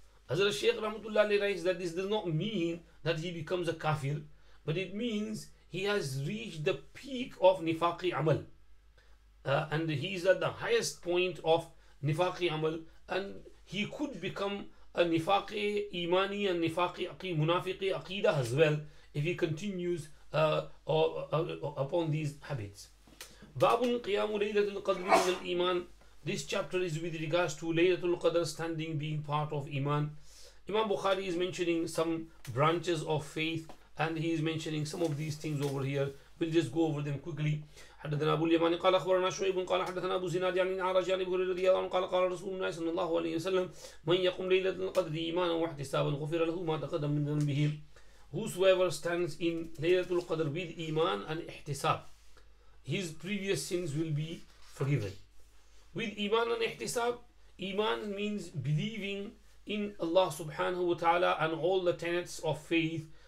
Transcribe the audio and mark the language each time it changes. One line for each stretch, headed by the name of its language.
English: Hazrat Shaykh Rahmatullah alayhi writes that this does not mean that he becomes a kafir, but it means he has reached the peak of nifaqi amal, and he is at the highest point of nifaqi amal, and he could become a nifaqi imani and nifaqi munafiqi aqidah as well if he continues upon these habits. Babun qiyamu laylatul qadri min al-iman. This chapter is with regards to Laylatul Qadr standing being part of iman. Imam Bukhari is mentioning some branches of faith, and he is mentioning some of these things over here. We'll just go over them quickly.
Arabic: حدثنا أبو اليماني قال أخبرنا شعيب قال حدثنا أبو زناد عن الأعرج عن أبي هريرة رضي الله عنه قال قال رسول الله صلى الله عليه وسلم من يقم ليلة القدر إيمانا واحتسابا غفر له ما تقدم من ذنبه.
English: Whosoever stands in Laylatul Qadr with iman and ihtisab, his previous sins will be forgiven. With iman and ihtisab, iman means believing in Allah subhanahu wa ta'ala and all the tenets of faith.